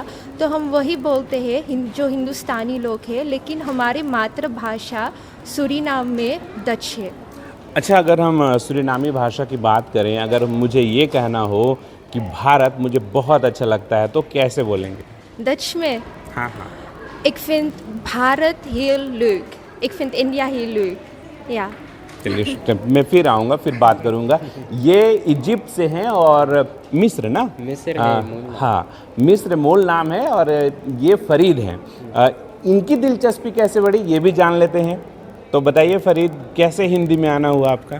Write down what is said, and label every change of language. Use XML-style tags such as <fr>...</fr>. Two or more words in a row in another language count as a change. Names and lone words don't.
<hi>तो हम वही बोलते हैं जो हिंदुस्तानी लोग हैं, लेकिन हमारी मातृभाषा सूरीनाम में डच है। अच्छा, अगर हम सूरीनामी भाषा की बात करें, अगर मुझे ये कहना हो कि भारत मुझे बहुत अच्छा लगता है, तो कैसे बोलेंगे? डच में हाँ हाँ।</hi> <nl>Ik vind भारत heel leuk. Ik vind India heel leuk.</nl> <hi>या चलिए, मैं फिर आऊँगा, फिर बात करूँगा। ये इजिप्ट से हैं और मिस्र ना? मिस्र है मूल। हाँ, मिस्र मूल नाम है और ये फरीद हैं। इनकी दिलचस्पी कैसे बढ़ी ये भी जान लेते हैं। तो बताइए फरीद, कैसे हिंदी में आना हुआ आपका?</hi>